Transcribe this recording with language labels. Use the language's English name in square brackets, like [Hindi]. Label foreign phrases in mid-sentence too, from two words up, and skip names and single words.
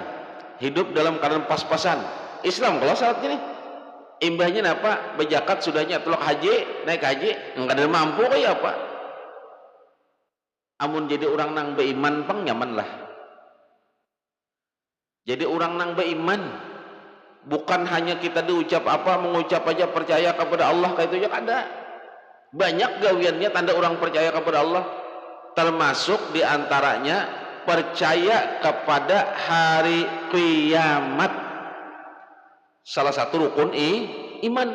[Indonesian] Hidup dalam keadaan pas-pasan. Islam kalau syaratnya nih. [Banjar] Imbahnya apa? Berzakat sudahnya tulak haji, naik haji, kada mampu kayak apa? Amun jadi orang nang beriman pang nyaman lah. Jadi orang nang beriman bukan hanya kita diucap apa mengucap aja percaya kepada Allah kayak itu aja ada. Banyak gawiannya tanda orang percaya kepada Allah. [Indonesian] Termasuk diantaranya percaya kepada hari kiamat. Salah satu rukun iman.